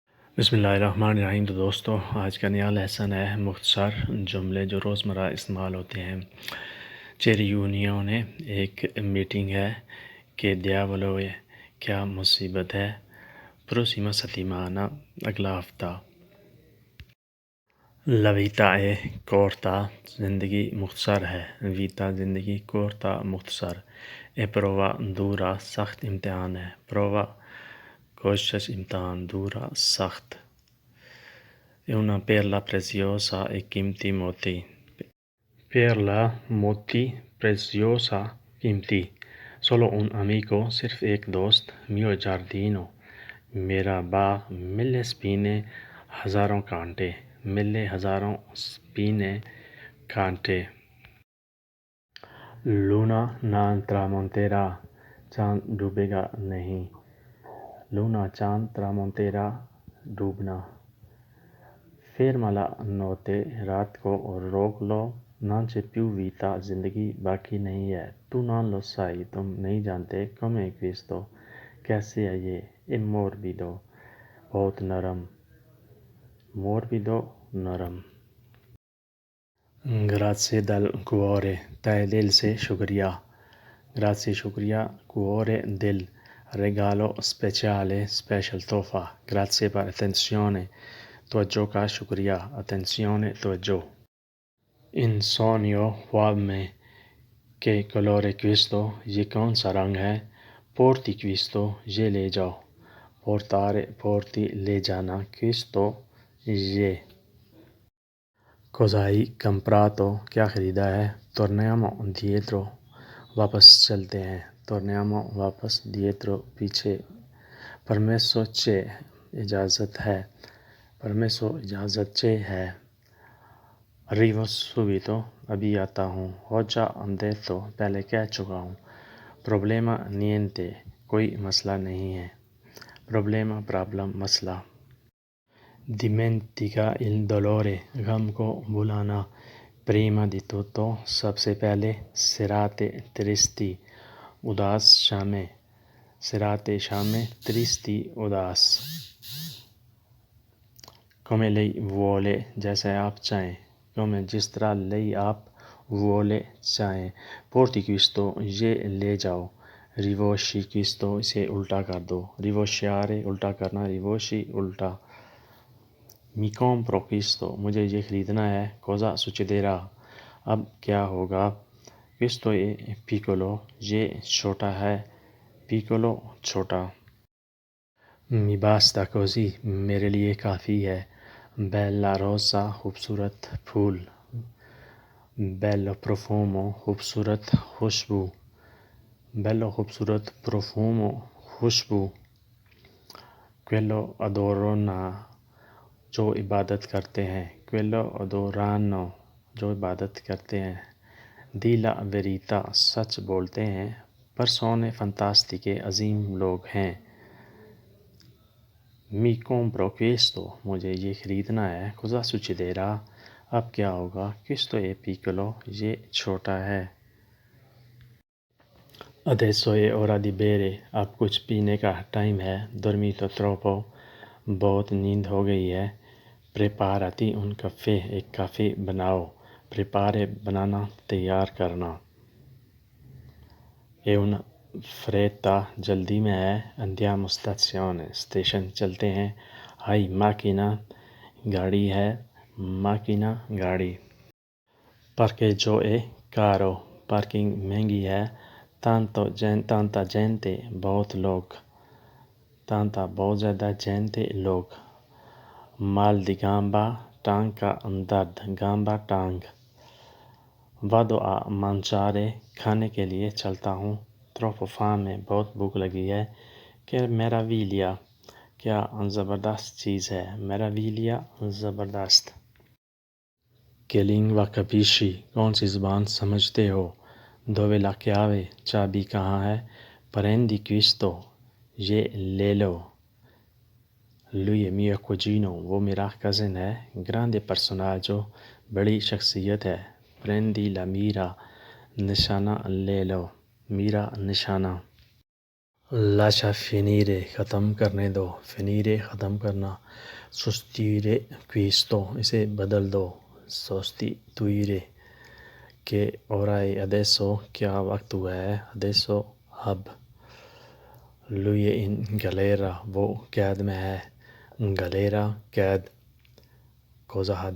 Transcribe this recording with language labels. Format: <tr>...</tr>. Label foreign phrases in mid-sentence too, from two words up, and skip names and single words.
<ur>بسم اللہ الرحمن الرحیم۔ تو دوستو، آج کا نیا لیسن ہے مختصر جملے جو روزمرہ استعمال ہوتے ہیں۔</ur> <it>c'è riunione</it> <ur>ایک میٹنگ ہے کہ</ur> <it>diavolo è</it> <ur>کیا مصیبت ہے،</ur> <it>prossima settimana</it> <ur>اگلا ہفتہ۔</ur> <it>La vita è corta</it> <ur>زندگی مختصر ہے،</ur> <it>vita زندگی corta مختصر۔ E prova dura</it> <ur>سخت امتحان ہے، prova کوشش امتحان، dura سخت۔</ur> <it>È una perla preziosa e</it> <ur>قیمتی موتی، perla موتی preziosa قیمتی۔</ur> <it>Solo un amico</it> <ur>صرف ایک دوست،</ur> <it>mio giardino</it> <ur>میرا باغ،</ur> <it>mille spine</it> <ur>ہزاروں کانٹے، mille ہزاروں spine کانٹے۔</ur> <it>Luna non tramonterà</it> <ur>چاند ڈوبے گا نہیں، luna چاند tramonterà ڈوبنا۔</ur> <it>Ferma la notte</it> <ur>رات کو روک لو،</ur> <it>non c'è più vita</it> <ur>زندگی باقی نہیں ہے،</ur> <it>tu non lo sai</it> <ur>تم نہیں جانتے،</ur> <it>come questo</it> <ur>کیسے ہے یہ،</ur> <it>è morbido</it> <ur>بہت نرم، morbido نرم۔</ur> <it>Grazie dal cuore</it> <ur>تہہ دل سے شکریہ،</ur> <it>grazie شکریہ، cuore دل، regalo speciale special تحفہ، grazie per attenzione</it> <ur>توجہ کا شکریہ، attenzione توجہ۔</ur> <it>In sogno</it> <ur>خواب میں</ur> <it>che colore questo</it> <ur>یہ کون سا رنگ ہے،</ur> <it>porti questo</it> <ur>یہ لے جاؤ،</ur> <it>portare porti</it> <ur>لے جانا، questo یہ۔</ur> <it>Cosa hai comprato</it> <ur>کیا خریدا ہے،</ur> <it>torniamo indietro</it> <ur>واپس چلتے ہیں، torniamo واپس، dietro پیچھے۔</ur> <it>Permesso c'è</it> <ur>اجازت ہے، permesso اجازت c'è ہے۔</ur> <it>Arrivo subito</it> <ur>ابھی آتا ہوں،</ur> <it>ho già detto</it> <ur>پہلے کہہ چکا ہوں۔</ur> <it>Problema niente</it> <ur>کوئی مسئلہ نہیں ہے، problema problem مسئلہ۔</ur> <it>Dimentica il dolore</it> <ur>غم کو بھلانا،</ur> <it>prima di tutto</it> <ur>سب سے پہلے،</ur> <it>serate tristi</it> <ur>اداس شامیں، serate شامیں tristi اداس۔</ur> <it>Come lei vuole</it> <ur>جیسے آپ چاہیں، come جس طرح lei آپ، vuole چاہیں۔</ur> <it>Porti questo</it> <ur>یہ لے جاؤ،</ur> <it>rivolgi questo</it> <ur>اسے الٹا کر دو، rivolgere الٹا کرنا، rivolgi الٹا۔</ur> <it>Mi compro questo</it> <ur>مجھے یہ خریدنا ہے،</ur> <it>cosa succederà</it> <ur>اب کیا ہوگا،</ur> <it>questo è piccolo</it> <ur>یہ چھوٹا ہے، piccolo چھوٹا۔</ur> <it>Mi basta così</it> <ur>میرے لیے کافی ہے،</ur> <it>bella rosa</it> <ur>خوبصورت پھول،</ur> <it>bello profumo</it> <ur>خوبصورت خوشبو، bello خوبصورت profumo خوشبو۔</ur> <it>Quello adorano</it> <ur>جو عبادت کرتے ہیں،</ur> <it>quello adorano</it> <ur>جو عبادت کرتے ہیں۔</ur> <it>Di la verità</it> <ur>سچ بولتے ہیں،</ur> <it>persone fantastiche</it> <ur>عظیم لوگ ہیں۔</ur> <it>Mi compro questo</it> <ur>مجھے یہ خریدنا ہے،</ur> <it>cosa succederà</it> <ur>اب کیا ہوگا،</ur> <it>questo è piccolo</it> <ur>یہ چھوٹا ہے۔</ur> <it>Adesso è ora di bere</it> <ur>اب کچھ پینے کا ٹائم ہے،</ur> <it>dormito troppo</it> <ur>بہت نیند ہو گئی ہے۔</ur> <it>Preparati un caffè</it> <ur>ایک کافی بناؤ، prepare بنانا، تیار کرنا۔</ur> <it>È una fretta</it> <ur>جلدی میں ہے،</ur> <it>andiamo stazione</it> <ur>اسٹیشن چلتے ہیں۔</ur> <it>Hai macchina</it> <ur>گاڑی ہے، macchina گاڑی۔</ur> <it>Parcheggio è caro</it> <ur>پارکنگ مہنگی ہے،</ur> <it>tanta gente</it> <ur>بہت لوگ، tanta بہت زیادہ gente لوگ۔</ur> <it>Mal di gamba</it> <ur>ٹانگ کا درد، gamba ٹانگ۔</ur> <it>Vado a mangiare</it> <ur>کھانے کے لیے چلتا ہوں،</ur> <it>troppo fame</it> <ur>بہت بھوک لگی ہے۔</ur> <it>Che meraviglia</it> <ur>کیا زبردست چیز ہے، meraviglia زبردست۔</ur> <it>Che lingua capisci</it> <ur>کون سی زبان سمجھتے ہو،</ur> <it>dove la chiave</it> <ur>چابی کہاں ہے،</ur> <it>prendi questo</it> <ur>یہ لے لو۔</ur> <it>Lui è mio cugino</it> <ur>وہ میرا کزن ہے،</ur> <it>grande personaggio</it> <ur>بڑی شخصیت ہے،</ur> <it>prendi la mira</it> <ur>نشانہ لے لو، mira نشانہ۔</ur> <it>lascia finire</it> <ur>ختم کرنے دو, finire ختم کرنا,</ur> <it>sostituire questo</it> <ur>اسے بدل دو,</ur> <it>sostituire, che ora è adesso</it> <ur>کیا وقت ہوا ہے, adesso اب,</ur> <it>lui è in galera</it> <ur>وہ قید میں ہے, galera قید,</ur> <it>cosa ha</it>